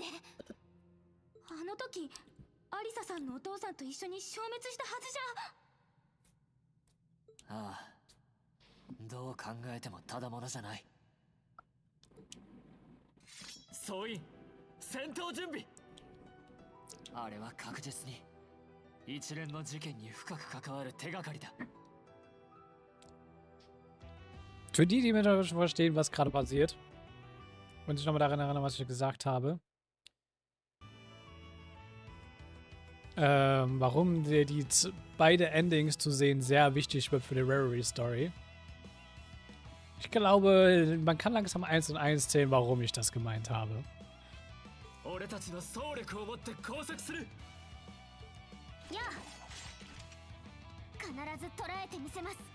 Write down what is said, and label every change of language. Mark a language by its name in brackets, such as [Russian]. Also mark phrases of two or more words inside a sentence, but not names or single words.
[Japanese] あの時アリサさんのお父さんと一緒に消滅したはずじゃ。ああ、どう考えてもただものじゃない。総員、戦闘準備。あれは確実に一連の事件に深く関わる手がかりだ。 [German] Für die, die mir da schon verstehen, was gerade passiert und sich nochmal daran erinnern, was ich gesagt habe, warum beide Endings zu sehen sehr wichtig wird für die Reverie Story. Ich glaube, man kann langsam 1 und 1 zählen, warum ich das gemeint habe. Ja. [Japanese] 必ず捉えてみせます。